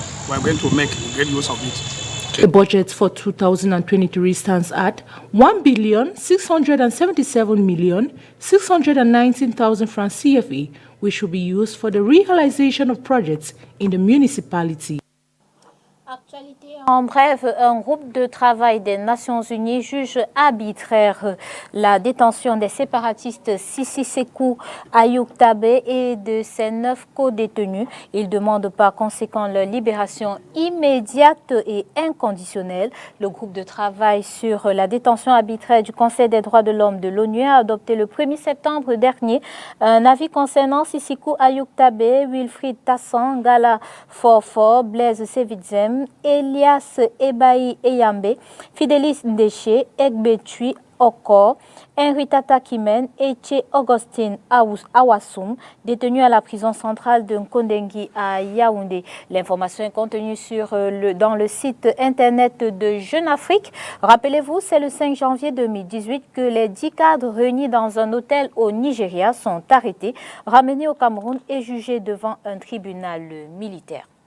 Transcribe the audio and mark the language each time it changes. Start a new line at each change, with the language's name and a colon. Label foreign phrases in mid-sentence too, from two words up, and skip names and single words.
English: We are going to make great use of it. The budget for 2023 stands at 1,677,619,000 francs CFA, which will be used for the realization of projects in the municipality.
French: Actualité en bref, un groupe de travail des Nations Unies juge arbitraire la détention des séparatistes Sissi Sekou Ayoub Tabé et de ses 9 co-détenus. Il demande par conséquent leur libération immédiate et inconditionnelle. Le groupe de travail sur la détention arbitraire du Conseil des droits de l'homme de l'ONU a adopté le 1er septembre dernier un avis concernant Sissi Ayoub Tabé, Wilfried Tassan, Gala Forfort, Blaise Sevidzem, Elias Ebaï Eyambe, Fidelis Ndeche, Egbetui Okor, Henrietta Kimen et Tché Augustine Awassoum, détenus à la prison centrale de Nkondengui à Yaoundé. L'information est contenue dans le site internet de Jeune Afrique. Rappelez-vous, c'est le 5 janvier 2018 que les 10 cadres réunis dans un hôtel au Nigeria sont arrêtés, ramenés au Cameroun et jugés devant un tribunal militaire.